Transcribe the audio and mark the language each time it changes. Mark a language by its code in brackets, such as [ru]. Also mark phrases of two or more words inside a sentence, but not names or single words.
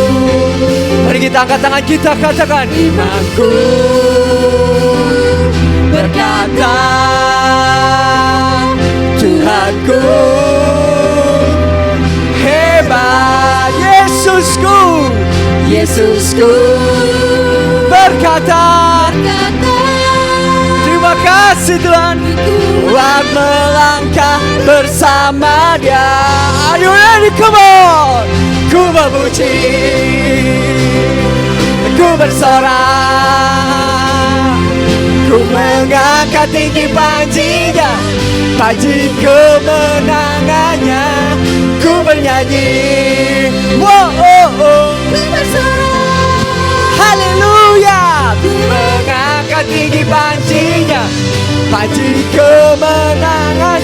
[id] Mari kita angkat tangan kita, katakan imanku berkata, Tuhanku hebat. Yesusku berkata, terima kasih Tuhan, kuat melangkah bersama Dia. [en] Are you ready? Come on. [id] Ku memuji, ku bersorak, ku mengangkat tinggi panjinya, panji kemenangannya. Ku bernyanyi, wow, ku bersorak, haleluya. Ku mengangkat tinggi panjinya, panji kemenangan.